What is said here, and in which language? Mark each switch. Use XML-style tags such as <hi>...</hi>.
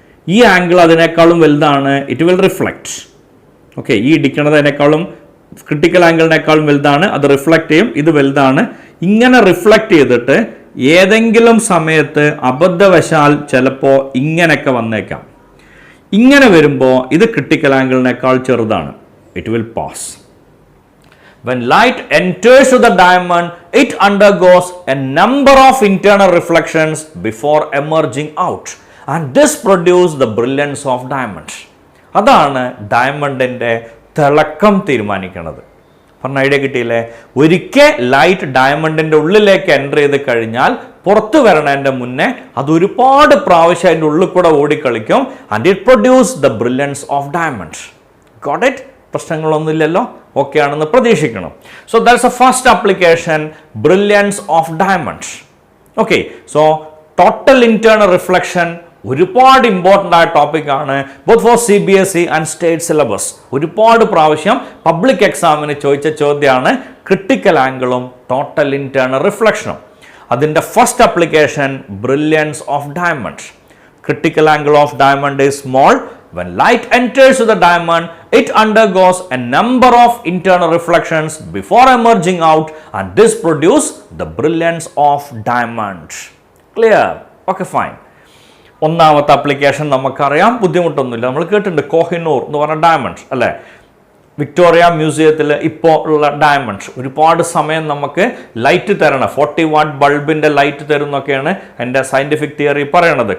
<ml>ഈ ആംഗിൾ അതിനേക്കാളും വലുതാണ്,</ml> <en>It will reflect.</en> <ml>ഓക്കെ, ഈ ഇടിക്കണതിനേക്കാളും ക്രിട്ടിക്കൽ ആംഗിളിനേക്കാളും വലുതാണ്, അത് റിഫ്ലക്ട് ചെയ്യും. ഇത് വലുതാണ്. ഇങ്ങനെ റിഫ്ലക്ട് ചെയ്തിട്ട് ഏതെങ്കിലും സമയത്ത് അബദ്ധവശാൽ ചിലപ്പോൾ ഇങ്ങനെയൊക്കെ വന്നേക്കാം. ഇങ്ങനെ വരുമ്പോൾ ഇത് ക്രിട്ടിക്കൽ ആംഗിളിനേക്കാൾ ചെറുതാണ്.</ml> <en>It will pass. When light enters to the diamond, it undergoes a number of internal reflections before emerging out, and this produces the brilliance of diamond.</en> <ml>അതാണ് ഡയമണ്ടിൻ്റെ തിളക്കം തീരുമാനിക്കുന്നത്. പറഞ്ഞ ഐഡിയ കിട്ടിയില്ലേ? ഒരിക്കൽ ലൈറ്റ് ഡയമണ്ടിൻ്റെ ഉള്ളിലേക്ക് എൻ്റർ ചെയ്ത് കഴിഞ്ഞാൽ പുറത്തു വരണതിൻ്റെ മുന്നേ അത് ഒരുപാട് പ്രാവശ്യം അതിൻ്റെ ഉള്ളിൽ കൂടെ ഓടിക്കളിക്കും.</ml> <en>And it produce the brilliance of diamond. Got it?</en> <ml>പ്രശ്നങ്ങളൊന്നുമില്ലല്ലോ? Okay ആണെന്ന് പ്രതീക്ഷിക്കണം.</ml> <en>So that's a first application, brilliance of diamond.</en> <ml>Okay, so total internal reflection ഒരുപാട് ഇമ്പോർട്ടൻ്റ് ആയ ടോപ്പിക്കാണ്,</ml> <en>Both for CBSE and state syllabus.</en> <ml>ഒരുപാട് പ്രാവശ്യം പബ്ലിക് എക്സാമിന് ചോദിച്ച ചോദ്യമാണ് critical ആംഗിളും ടോട്ടൽ ഇന്റേണൽ റിഫ്ലക്ഷനും. അതിൻ്റെ first application brilliance of diamond.</ml> <en>Critical angle of diamond is small. When light enters to the diamond, it undergoes a number of internal reflections before emerging out, and this produces the brilliance of diamond. Clear? Okay, fine.</en> <ml>ഒന്നാമത്തെ application നമുക്കറിയാം, ബുദ്ധിമുട്ടൊന്നുമില്ല. നമ്മൾ കേട്ടിട്ടുണ്ട് കോഹിനൂർ എന്ന് പറഞ്ഞ diamond അല്ലേ? Victoria മ്യൂസിയത്തിൽ ഇപ്പോൾ ഉള്ള ഡയമണ്ട് ഒരുപാട് സമയം നമുക്ക് ലൈറ്റ് തരണം. 40 വാട്ട് ബൾബിൻ്റെ ലൈറ്റ് തരുന്നൊക്കെയാണ് എൻ്റെ സയൻറ്റിഫിക് തിയറി പറയണത്.</ml>